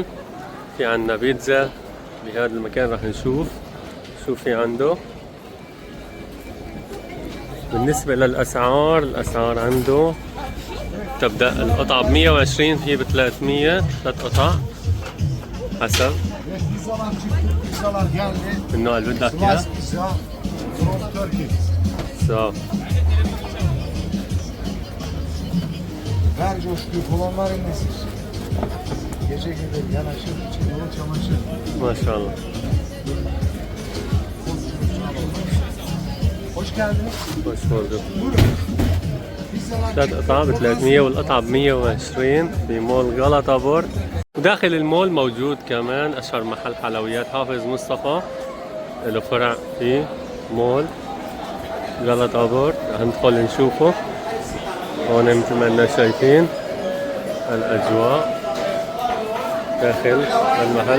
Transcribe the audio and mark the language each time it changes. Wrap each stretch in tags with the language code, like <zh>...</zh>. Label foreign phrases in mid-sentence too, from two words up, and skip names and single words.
<ar>في عنا بيتزا بهذا المكان، رح نشوف شو في عنده. بالنسبة للأسعار، الأسعار عنده تبدأ القطعة ب120، في ب300 3 قطع حسب النوع اللي بدك اياه.</ar> <tr>Ver coşkuyu kolonların nesil. Gece gelir yanaşır, içinde çamaşır.</tr> <ar>ما شاء الله.</ar> <tr>Hoş geldiniz. خوش bulduk. Buyurun. Pizzalar</tr> <ar>3 قطع ب 300 والقطعة ب120 في مول غلطة بورت. وداخل المول موجود كمان أشهر محل حلويات حافظ مصطفى، له فرع في مول غلطة بورت. رح ندخل نشوفه. هون مثل ما اننا شايفين الأجواء داخل المحل.</ar>